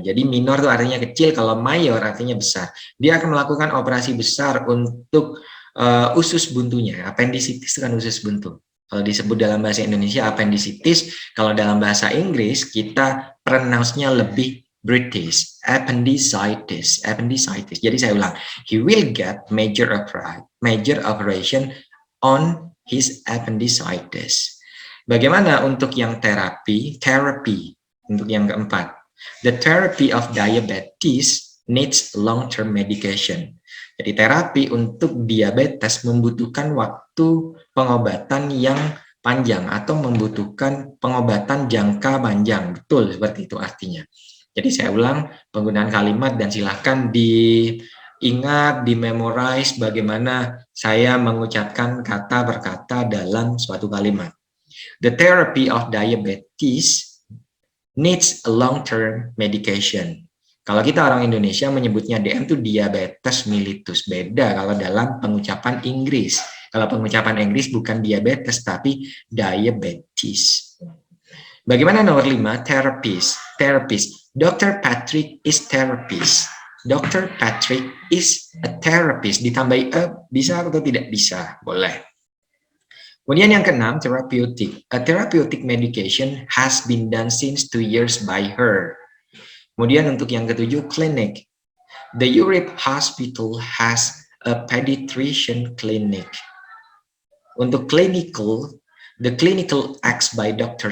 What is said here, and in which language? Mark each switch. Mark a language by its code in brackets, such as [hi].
[id] Jadi minor itu artinya kecil, kalau mayor artinya besar. Dia akan melakukan operasi besar untuk usus buntunya. Appendicitis itu kan usus buntu. Kalau disebut dalam bahasa Indonesia appendicitis, kalau dalam bahasa Inggris kita pronounce-nya lebih British, appendicitis. Jadi saya ulang, [en] he will get major operation on his appendicitis. [id] Bagaimana untuk yang terapi? Untuk yang keempat. [en] The therapy of diabetes needs long-term medication. [id] Jadi terapi untuk diabetes membutuhkan waktu pengobatan yang panjang atau membutuhkan pengobatan jangka panjang. Betul, seperti itu artinya. Jadi saya ulang penggunaan kalimat dan silahkan diingat, dimemorize bagaimana saya mengucapkan kata per kata dalam suatu kalimat. [en] The therapy of diabetes needs a long-term medication. [id] Kalau kita orang Indonesia menyebutnya DM itu diabetes mellitus. Beda kalau dalam pengucapan Inggris. Kalau pengucapan Inggris bukan diabetes, tapi diabetes. Bagaimana nomor 5? Therapist. Dr. [en] Patrick is therapist. Dr. Patrick is a therapist. [id] Ditambahi bisa atau tidak bisa? Boleh. Kemudian yang keenam, therapeutic. [en] A therapeutic medication has been done since 2 years by her. [id] Kemudian untuk yang ketujuh, [en] clinic. The Europe Hospital has a pediatrician clinic. Untuk clinical, the clinical acts by Dr.